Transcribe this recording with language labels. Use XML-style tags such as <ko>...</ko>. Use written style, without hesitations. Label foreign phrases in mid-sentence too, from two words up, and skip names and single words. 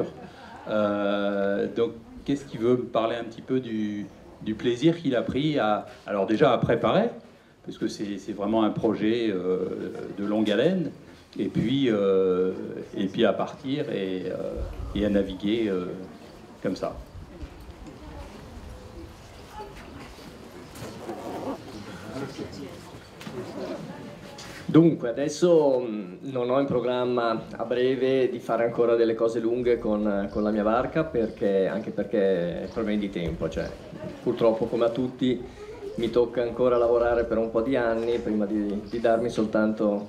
<fr>Donc, qu'est-ce qui veut me parler un petit peu du plaisir qu'il a pris alors déjà à préparer, parce que c'est vraiment un projet de longue haleine, et puis à partir et à naviguer comme ça.</fr> <it>Dunque, adesso non ho in programma a breve di fare ancora delle cose lunghe con la mia barca, anche perché è problemi di tempo, cioè purtroppo come a tutti mi tocca ancora lavorare per un po' di anni prima di darmi soltanto...</it>